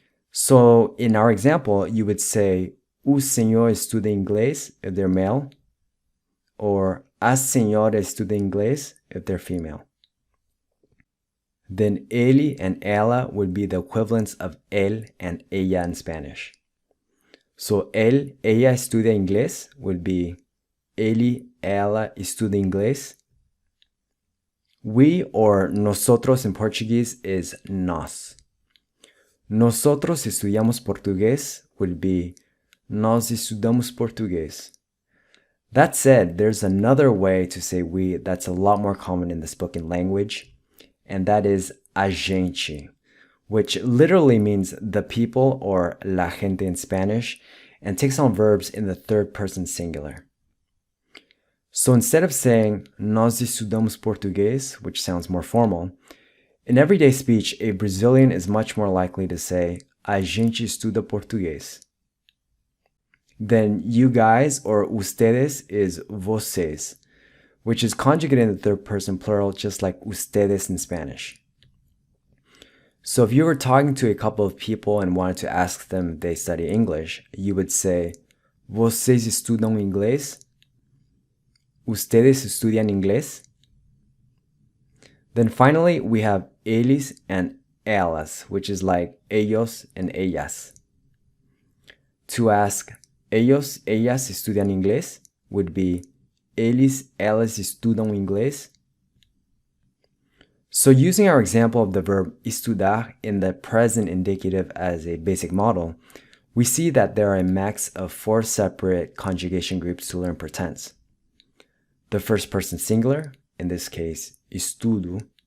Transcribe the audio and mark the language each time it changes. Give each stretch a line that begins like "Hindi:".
English: So in our example, you would say
Portuguese: o senhor estuda inglês
English: if they're male, or
Portuguese: a senhora estuda inglês
English: if they're female. Then ele and ela would be the equivalents of él and ella in Spanish. So
Spanish: él, ella estudia inglés
English: would be
Portuguese: ele, ela estuda inglés.
English: We or nosotros in Portuguese is nós.
Spanish: Nosotros estudiamos portugués
English: would be
Portuguese: nós estudamos portugués.
English: That said, there's another way to say we that's a lot more common in the spoken language, and that is a gente, which literally means the people or la gente in Spanish, and takes on verbs in the third person singular. So instead of saying
Portuguese: nós estudamos português,
English: which sounds more formal, in everyday speech, a Brazilian is much more likely to say
Portuguese: a gente estuda português.
English: Then you guys or ustedes is vocês, which is conjugated in the third person plural just like ustedes in Spanish. So if you were talking to a couple of people and wanted to ask them if they study English, you would say,
Portuguese: vocês estudam inglês?
Spanish: Ustedes estudian inglés?
English: Then finally, we have eles and elas, which is like ellos and ellas. To ask,
Spanish: ellos, ellas estudian inglés
English: would be
Portuguese: eles, elas estudam inglês.
English: So using our example of the verb estudar in the present indicative as a basic model, we see that there are a max of 4 separate conjugation groups to learn per tense. The first person singular, in this case, estudo.